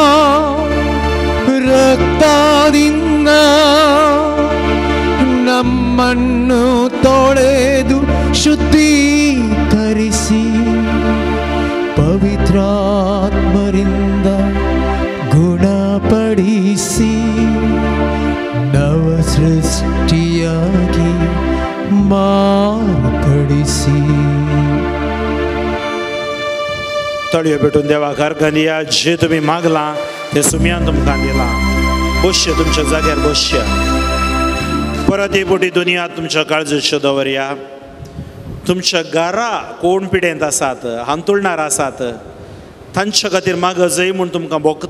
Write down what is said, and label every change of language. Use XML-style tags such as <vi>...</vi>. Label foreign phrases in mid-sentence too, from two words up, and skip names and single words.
<kn>ರಕ್ತದಿಂದ ನಮ್ಮನ್ನು ತೊಳೆದು ಶುದ್ಧೀಕರಿಸಿ ಪವಿತ್ರಾತ್ಮರಿಂದ ಗುಣಪಡಿಸಿ ನವ ಸೃಷ್ಟಿಯಾಗಿ ಮಾರ್ಪಡಿಸಿ.</kn> <kok>तळयो भेटून देवा कारखानिया जे तुम्ही मागला ते सुमयान तुमकां दिला. बसचे तुमच्या जाग्यार बसचे. परत एक बोटी दुनिया तुमच्या काळजाचेर दवरया. तुमच्या घरा कोण पिडेंत आसात, हांतुळणार आसात, तांच्या खातीर माग जय म्हूण तुमकां भोगता.</kok>